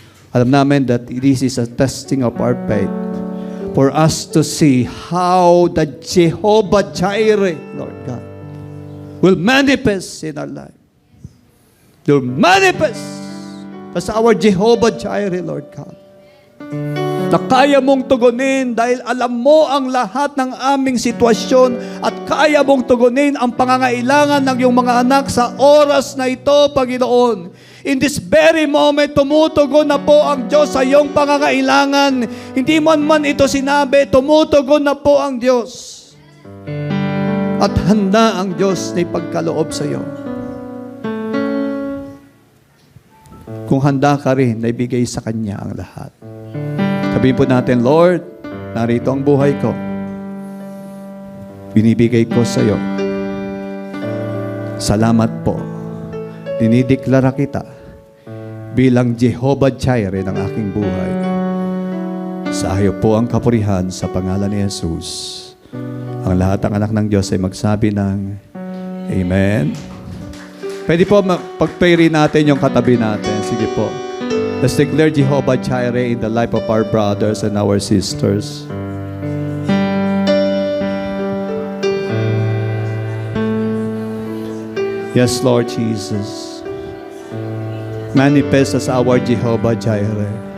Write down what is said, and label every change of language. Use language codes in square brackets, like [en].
[tl] Alam namin [en] that this is a testing of our faith for us to see how the Jehovah Jireh, Lord God, will manifest in our life. Will manifest as our Jehovah Jireh, Lord God. [tl] Na kaya mong tugunin dahil alam mo ang lahat ng aming sitwasyon at kaya mong tugunin ang pangangailangan ng iyong mga anak sa oras na ito, Panginoon. [en] In this very moment, [tl] tumutugon na po ang Diyos sa iyong pangangailangan. Hindi man ito sinabi, tumutugon na po ang Diyos. At handa ang Diyos na ipagkaloob sa iyo. Kung handa ka rin, naibigay sa Kanya ang lahat. Sabihin po natin, Lord, narito ang buhay ko. Binibigay ko sa iyo. Salamat po. Dinideklara kita bilang Jehovah Jireh ng aking buhay. Sa iyo po ang kapurihan sa pangalan ni Jesus. Ang lahat ng anak ng Diyos ay magsabi ng Amen. Pwede po pag-pray rin natin yung katabi natin. Sige po. [en] Let's declare Jehovah Jireh in the life of our brothers and our sisters. Yes, Lord Jesus. Manifest as our Jehovah Jireh.